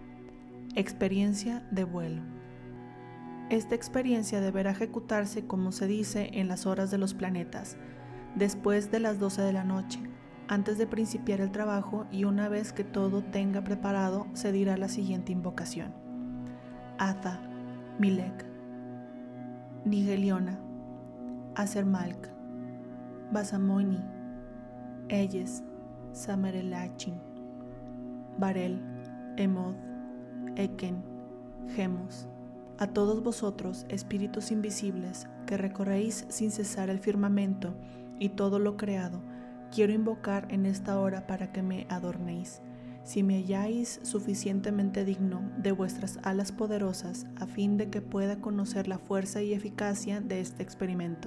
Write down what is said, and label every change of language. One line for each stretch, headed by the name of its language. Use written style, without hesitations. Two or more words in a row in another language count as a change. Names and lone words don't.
Spanish: Experiencia de vuelo. Esta experiencia deberá ejecutarse como se dice en las horas de los planetas, después de las 12 de la noche, antes de principiar el trabajo, y una vez que todo tenga preparado se dirá la siguiente invocación. Atha, Milek, Nigeliona, Asermalk, Basamoini, Eyes, Samerelachin, Barel, Emod, Eken, Gemos. A todos vosotros, espíritus invisibles, que recorréis sin cesar el firmamento y todo lo creado, quiero invocar en esta hora para que me adornéis, si me halláis suficientemente digno de vuestras alas poderosas, a fin de que pueda conocer la fuerza y eficacia de este experimento.